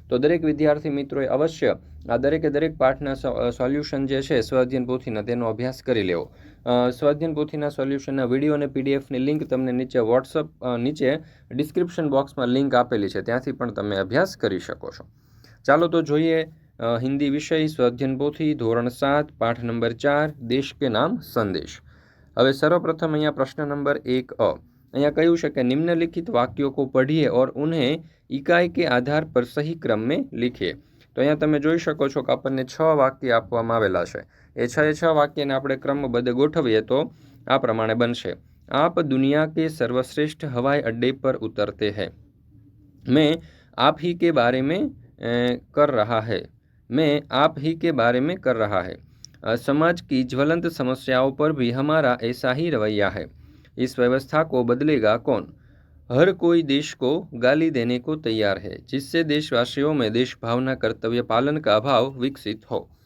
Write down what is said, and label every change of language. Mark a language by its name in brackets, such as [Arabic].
[Gujarati] તો દરેક વિદ્યાર્થી મિત્રોએ અવશ્ય આ દરેક પાઠના સોલ્યુશન જે છે સ્વ અધ્યયન પોથીના તેનો અભ્યાસ કરી લેવો। સ્વ અધ્યયન પોથીના સોલ્યુશનના વિડીયો અને પીડીએફની લિંક તમને નીચે ડિસ્ક્રિપ્શન બોક્સમાં લિંક આપેલી છે, ત્યાંથી પણ તમે અભ્યાસ કરી શકો છો। ચાલો તો જોઈએ [Hindi] हिंदी विषय स्व अध्ययन पोथी धोरण 7 पाठ नंबर 4 देश के नाम संदेश। હવે सर्वप्रथम અહીંયા प्रश्न नंबर 1 [Gujarati] અહીંયા કહ્યું છે કે [Hindi] निम्नलिखित वाक्यों को पढ़िए और उन्हें इकाई के आधार पर सही क्रम में लिखिए। [Gujarati] तो અહીંયા તમે જોઈ શકો છો કે આપણને 6 વાક્ય આપવામાં આવેલા છે। એ 6 વાક્યને આપણે ક્રમબદ્ધ ગોઠવીએ તો આ પ્રમાણે બનશે। [Hindi] आप दुनिया के सर्वश्रेष्ठ हवाई अड्डे पर उतरते हैं। मैं आप ही के बारे में कर रहा है। मैं आप ही के बारे में कर रहा है। समाज की ज्वलंत समस्याओं पर भी हमारा ऐसा ही रवैया है। इस व्यवस्था को बदलेगा कौन? हर कोई देश को गाली देने को तैयार है, जिससे देशवासियों में देश भावना कर्तव्य पालन का भाव विकसित हो।